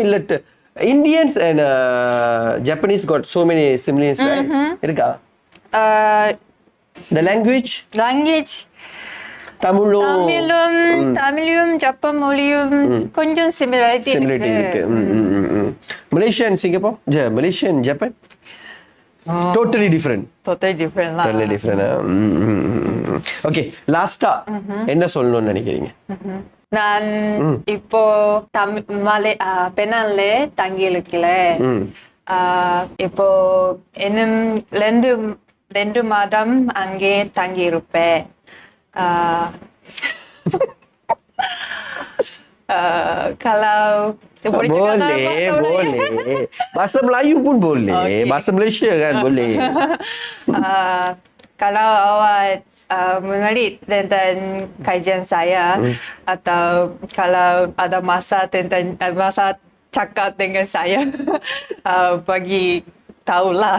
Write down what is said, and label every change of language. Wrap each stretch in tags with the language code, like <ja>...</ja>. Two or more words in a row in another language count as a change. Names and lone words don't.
<en>இல்ல Indians and Japanese got so many similars இருக்கா? The language</en> <ta>தமிழும் ஜப்பான் மொழியும் கொஞ்சம் சிமிலாரிட்டி இருக்கு.</ta> <en>Malaysia and Singapore, Malaysia and Japan totally different lah. Totally different.</en> <ta>Okay, லாஸ்டா என்ன சொல்லணும்னு நினைக்கிறீங்க? நான் இப்போ பெனால்ல தங்கி இருக்கல. இப்போ இன்னும் 2 மாதம் அங்கே தங்கியிருப்பேன்.</ta> <ms>Kalau boleh cakap dalam bahasa Melayu? boleh. Bahasa Melayu pun boleh. Okey. Bahasa Malaysia kan boleh. Kalau awak menarik tentang kajian saya atau kalau ada masa tentang masa cakap dengan saya, bagi tahulah.</ms>